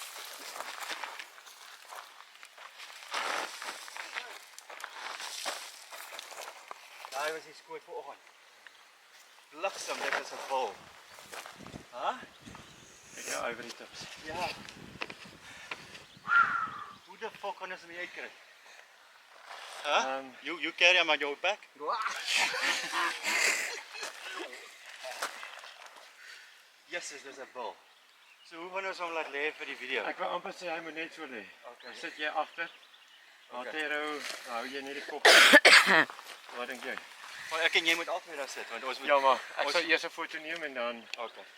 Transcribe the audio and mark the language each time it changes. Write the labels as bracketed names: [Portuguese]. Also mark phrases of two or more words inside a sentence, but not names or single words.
[Afrikaans] Daar was die skoot vanoggend. Bliksem, dit is 'n val. Huh? Ek jou [English] ivory tips. [Afrikaans] Ja. Hoe [English] the fuck [Afrikaans] kan ons hom uitkry? Huh? [English] You carry him on your back? Yes, there's a bull. [Afrikaans] So hoe gaan ons hom laat lê vir die video? Ek wil amper sê hy moet net so lê. Okay. Dan sit jy agter. Matero, hou jy net die kop. Wat dink jy? Maar ek en jy moet altyd daar sit want ons moet Ja, maar ek sal eers 'n foto neem en dan Okay.